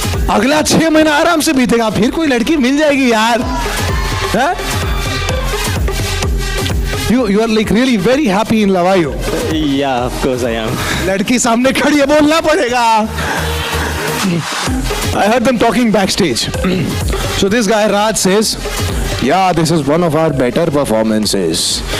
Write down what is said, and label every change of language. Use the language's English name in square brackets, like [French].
[Hindi] अगला 6 महीना आराम से बीतेगा, फिर कोई लड़की मिल जाएगी यार. [English] You are like really very happy in love, are you? Yeah, of course I am. [Hindi] लड़की सामने खड़ी है, बोलना पड़ेगा. [English] I heard them talking backstage. So this guy Raj says, yeah, this is one of our better performances.